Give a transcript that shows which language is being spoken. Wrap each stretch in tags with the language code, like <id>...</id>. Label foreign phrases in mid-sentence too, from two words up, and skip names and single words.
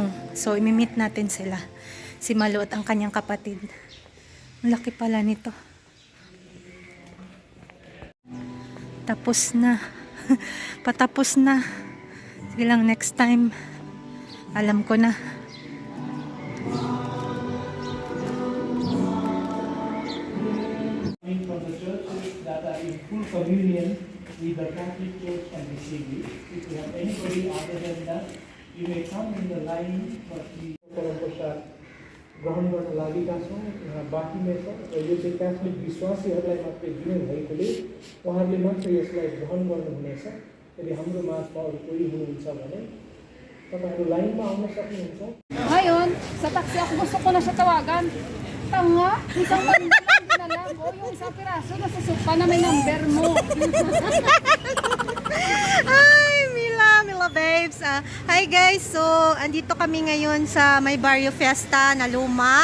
<tl>So imi-meet natin sila. Si Malu at ang kanyang kapatid. Ang laki pala nito. Tapos na. Patapos na. Sige lang,</tl> <en>next time.</en> <tl>Alam ko na.</tl> <en>From the churches that are in full communion with the Catholic Church and the CB. If you have anybody other than that, you may come in the line, but we</en> <ne>ग्रहण गर्न लागेका छौँ। बाँकी नै छ र यो चाहिँ क्याथोलिक विश्वासीहरूलाई मात्रै दिने भएकोले उहाँहरूले मात्र यसलाई ग्रहण गर्नुहुनेछ। यदि हाम्रो माझमा अरू कोही हुनुहुन्छ भने तपाईहरु लाइनमा आउन सक्नुहुन्छ।</ne> <tl>Ngayon, sa taxi ako gusto ko na siya tawagan. Tanga, isang banda lang dinalam. O yung isang piraso nasa sofa na may number mo.</tl> <en>Hi Mila babes. Hi guys.</en> <tl>So, andito kami ngayon sa may Barrio Fiesta na luma.</tl>